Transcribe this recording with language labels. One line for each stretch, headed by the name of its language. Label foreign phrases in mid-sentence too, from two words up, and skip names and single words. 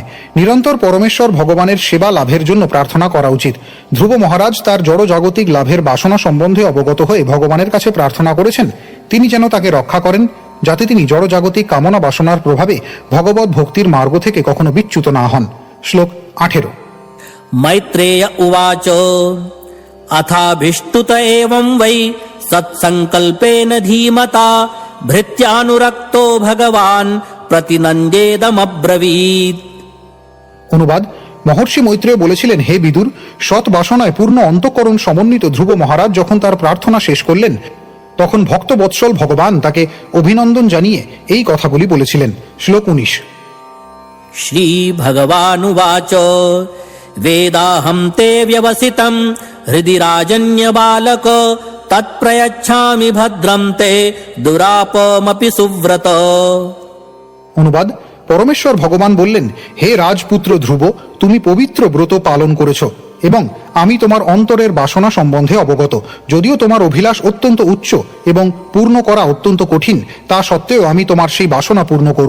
Bangla: নিরন্তর পরমেশ্বর ভগবানের সেবা লাভের জন্য প্রার্থনা করা উচিত। ধ্রুব মহারাজ তার জড়জাগতিক লাভের বাসনা সম্বন্ধে অবগত হয়ে ভগবানের কাছে প্রার্থনা করেছেন তিনি যেন তাকে রক্ষা করেন, যাতে তিনি জড়জাগতিক কামনা বাসনার প্রভাবে ভগবত ভক্তির মার্গ থেকে কখনো বিচ্যুত না হন। শ্লোক 18।
Sanskrit: मैत्रेय उवाच अथाभिष्टुत एवं वै सत्सङ्कल्पेन धीमता भृत्यानुरक्तो भगवान् प्रतिनन्द्येदमब्रवीत्।
Bangla: অনুবাদ: মহর্ষি মৈত্রেয় বলেছিলেন, হে বিদুর, সৎ বাসনায় পূর্ণ অন্তঃকরণ সমন্বিত ধ্রুব মহারাজ যখন তার প্রার্থনা শেষ করলেন, তখন ভক্ত বৎসল ভগবান তাকে অভিনন্দন জানিয়ে এই কথাগুলি বলেছিলেন। শ্লোক 19।
Sanskrit: श्रीभगवानुवाच वेदाहं ते व्यवसितं हृदि राजन्यबालक तत्प्रयच्छामि भद्रं ते दुरापमपि सुव्रत।
Bangla: অনুবাদ: পরমেশ্বর ভগবান বললেন, হে রাজপুত্র ধ্রুব, তুমি পবিত্র ব্রত পালন করেছ এবং আমি তোমার অন্তরের বাসনা সম্বন্ধে অবগত। যদিও তোমার অভিলাষ অত্যন্ত উচ্চ এবং পূর্ণ করা অত্যন্ত কঠিন, তা সত্ত্বেও আমি তোমার সেই বাসনা পূর্ণ করব।